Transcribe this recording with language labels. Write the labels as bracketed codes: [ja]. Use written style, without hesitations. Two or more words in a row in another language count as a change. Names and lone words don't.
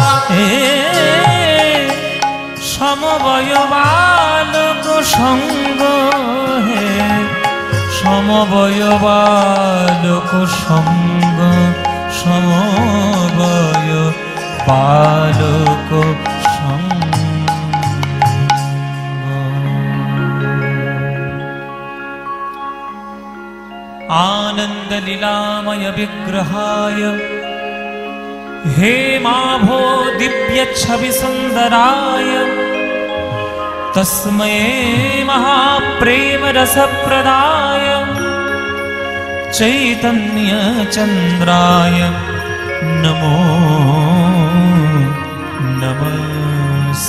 [bn] সমবয় বালক সঙ্গ হে, সমবয় বালক সঙ্গ, সমবয় বালক সঙ্গ। [sa] आनंद लीलामय विग्रहाय हेमाभो दिव्य छवि सुंदराय तस्मै महाप्रेम रस प्रदाय चैतन्य चंद्राय नमो नमः।